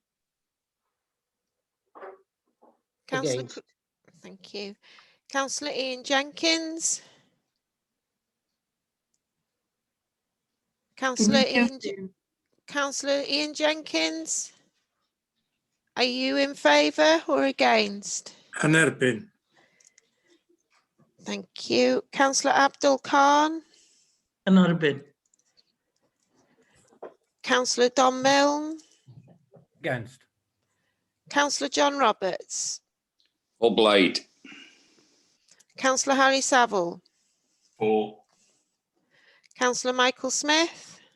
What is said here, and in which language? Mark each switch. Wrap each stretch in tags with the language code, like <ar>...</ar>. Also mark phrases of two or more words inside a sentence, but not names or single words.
<en>Councillor, thank you. Councillor Ian Jenkins. Councillor Ian Jenkins. Are you in favour or against?</en> <cy>Yn erbyn.</cy> <en>Thank you. Councillor Abdul Khan.</en> <cy>Yn erbyn.</cy> <en>Councillor Don Milne. Against. Councillor John Roberts.</en> <cy>O blaid.</cy> <en>Councillor Harry Saville. For. Councillor Michael Smith.</en>